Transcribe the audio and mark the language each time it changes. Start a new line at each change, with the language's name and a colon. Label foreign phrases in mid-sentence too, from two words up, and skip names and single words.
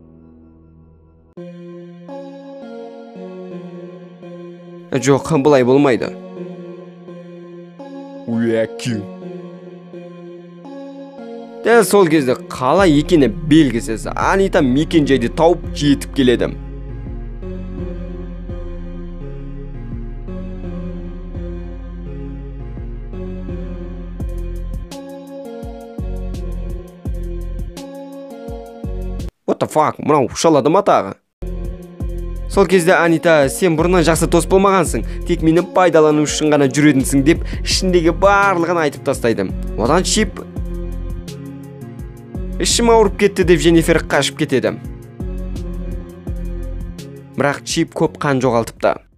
Kazakh: Жоқ, бұлай болмайды. Дәл сол кезде қалай екені белгісіз. Анита мекен жайды тауып жетіп келеді.
English: What the fuck?
Kazakh: Мынау шалады ма тағы? Сол кезде Анита, сен бұрыннан жақсы дос болмағансың, тек мені пайдалану үшін ғана жүретінсің деп ішіндегі барлығын айтып тастайды. Одан Чип ішім ауырып кетті деп Дженнифер қашып кетеді. Бірақ Чип көп қан жоғалтыпты.